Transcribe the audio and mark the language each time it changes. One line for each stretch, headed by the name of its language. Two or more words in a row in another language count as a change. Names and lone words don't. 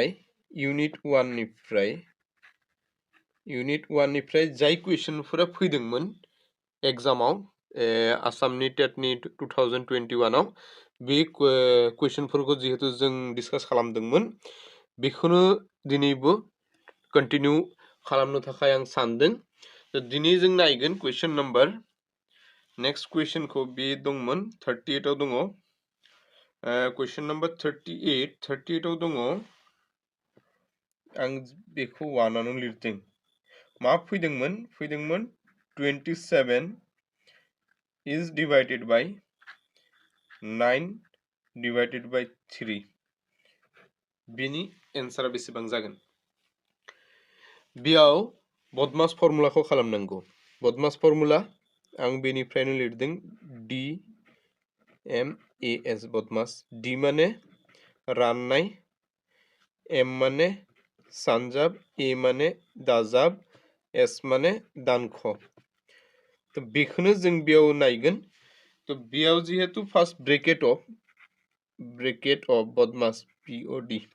Bodo: निफ्राय जाय कुइसनफोरा फैदोंमोन एग्जामाव आसामनि टेटनि 2021 आव बे कुइसनफोरखौ जिहेतु जों डिसकास खालामदोंमोन बेखौनो दिनैबो कन्टिनिउ खालामनो थाखाय आं सानदों दिनै जों नायगोन
English: question number next
Bodo: कुइसनखौ बे दंमोन 38 आव दङ
English: question number 38
Bodo: आव दङ आं बेखौ 1 आवनो लिरदों मा फैदोंमोन
English: 27 is divided by 9 divided by 3
Bodo: बेनि एन्सारा बेसेबां जागोन बेयाव बदमास फर्मुलाखौ खालामनांगौ बदमास फर्मुला आं बेनिफ्रायनो लिरदों DMAS बदमास D माने राननाय M माने सानजाब A माने दाजाब S माने दानख तो बेखौनो जों बेयाव नायगोन तो बेयाव जिहेतु
English: first bracket of BODMAS
Bodo: POD